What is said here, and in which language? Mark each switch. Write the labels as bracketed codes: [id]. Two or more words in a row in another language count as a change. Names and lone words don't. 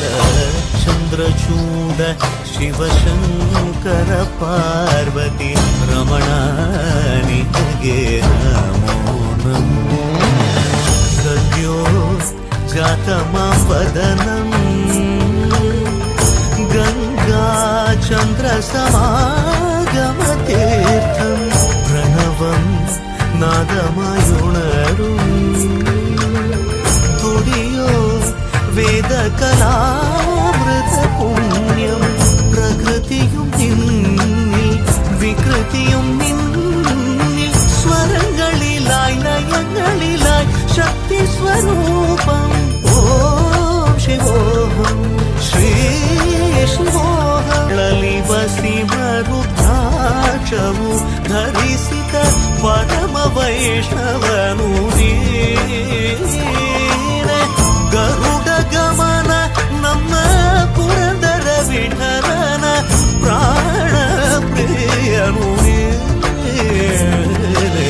[kn] ಚಂದ್ರಚೂಡ ಶಿವಶಂಕರ ಪಾರ್ವತಿ ರಮಣ ನಿನಗೆ ನಮೋ ನಮೋ. [ml] സദ്യോ ജാതമാവദനം ഗംഗാ ചന്ദ്ര സമാഗമതീർത്ഥം പ്രണവം നാദമായുണരും തുടിയോ വേദകലാമൃത പുണ്യം. പ്രകൃതിയും നിന്നിൽ വികൃതിയും നിന്നിൽ സ്വരങ്ങളിലായി ലയങ്ങളിലായി ശക്തി സ്വരൂപം. ഓം ശിവോഹം ശ്രീ ಶಿವೋಹಂ. [kn] ಲಲಿವಸಿ ಮರುದ್ರಾಕ್ಷವು ಧರಿಸಿದ ಪರಮ ವೈಷ್ಣವನು ನೀನೆ. ಗರುಡ ಗಮನ ನಮ್ಮ ಪುರಂದರ ವಿಠಲನ ಪ್ರಾಣ ಪ್ರಿಯನು ನೀನೆ.